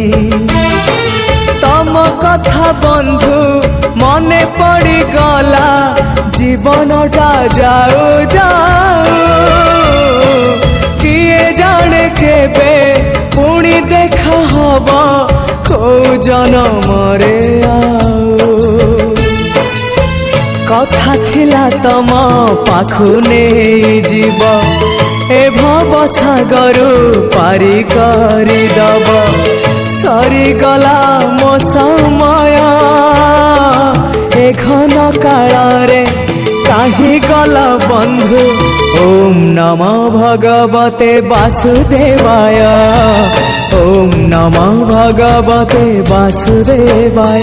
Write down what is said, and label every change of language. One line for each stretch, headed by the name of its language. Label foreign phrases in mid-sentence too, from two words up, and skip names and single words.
Odia: ତମ କଥା ବନ୍ଧୁ ମନେ ପଡ଼ି ଗଲା ଜୀବନଟା ଯାଉ ଯାଉ, କିଏ ଜାଣେ କେବେ ପୁଣି ଦେଖା ହବା କୋ ଜନମରେ ଆଉ। କଥା ଥିଲା ତମ ପାଖୁ ନହିଁ ଜୀବ ଏ ଭବ ସାଗରୁ ପାରି କରି ଦବ, ସରି ଗଲା ମୋ ସମୟ ଏ ଘନ କାଳ ରେ କାହେ ଗଲା ବନ୍ଧୁ।
Sanskrit: ओम नमो भगवते वासुदेवाय, ओम नमो भगवते वासुदेवाय।